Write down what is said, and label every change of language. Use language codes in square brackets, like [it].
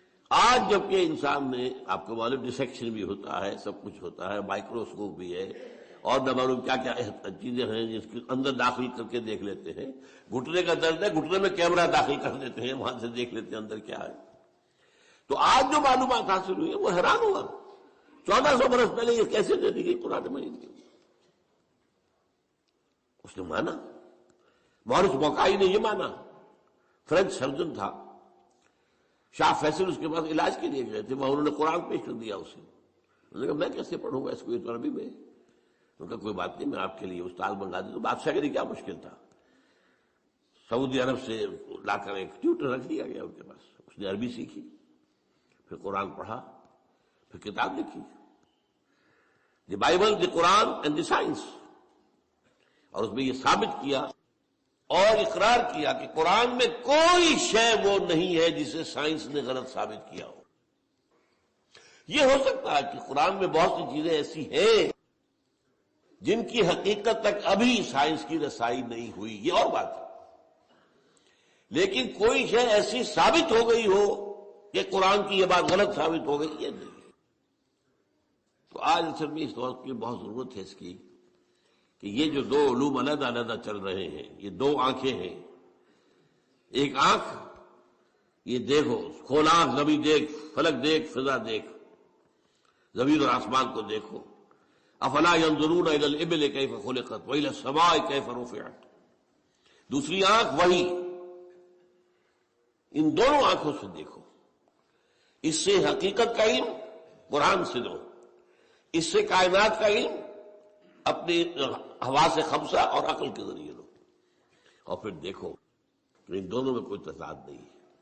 [ur] آج جبکہ انسان نے، آپ کو معلوم ڈسیکشن بھی ہوتا ہے، سب کچھ ہوتا ہے، مائکروسکوپ بھی ہے اور نہ معلوم کیا کیا چیزیں ہیں جس کے اندر داخل کر کے دیکھ لیتے ہیں. گھٹنے کا درد ہے، گھٹنے میں کیمرہ داخل کر دیتے ہیں، وہاں سے دیکھ لیتے ہیں اندر کیا ہے. تو آج جو معلومات حاصل ہوئی ہے وہ حیران ہوا. 1400 برس پہلے یہ کیسے دے دی گئی قرآن مجید کی؟ اس نے مانا. مورس موقعی نے یہ مانا. فرینچ سرجن تھا، شاہ فیصل اس کے پاس علاج کے لیے گئے تھے، وہاں انہوں نے قرآن پیش کر دیا اسے. انہوں نے کہا میں کیسے پڑھوں گا اس کو، یہ تو عربی میں. انہوں نے کہا کوئی بات نہیں، میں آپ کے لیے استاد منگا دوں. تو بادشاہ کے لیے کیا مشکل تھا، سعودی عرب سے لا کر ایک ٹیوٹر رکھ دیا گیا ان کے پاس. اس نے عربی سیکھی، پھر قرآن پڑھا، پھر کتاب لکھی، the Bible, the Quran and the science. اور اس میں یہ ثابت کیا اور اقرار کیا کہ قرآن میں کوئی شے وہ نہیں ہے جسے سائنس نے غلط ثابت کیا ہو. یہ ہو سکتا ہے کہ قرآن میں بہت سی چیزیں ایسی ہیں جن کی حقیقت تک ابھی سائنس کی رسائی نہیں ہوئی، یہ اور بات ہے. لیکن کوئی شے ایسی ثابت ہو گئی ہو کہ قرآن کی یہ بات غلط ثابت ہو گئی، یہ نہیں. تو آج اصل میں اس وقت کی بہت ضرورت ہے اس کی کہ یہ جو دو علوم علیحدہ علیحدہ چل رہے ہیں، یہ دو آنکھیں ہیں. ایک آنکھ یہ دیکھو، کھول آنکھ، زمین دیکھ، فلک دیکھ، فضا دیکھ، زمین اور آسمان کو دیکھو. [ar] افلا ينظرون الى الابل كيف خلقت والى السماء كيف رفعت. [ur] دوسری آنکھ وہی. ان دونوں آنکھوں سے دیکھو. اس سے حقیقت کا علم قرآن سے لو، اس سے کائنات کا علم اپنی حواس خمسہ اور عقل کے ذریعے لو، اور پھر دیکھو کہ ان دونوں میں کوئی تضاد نہیں ہے.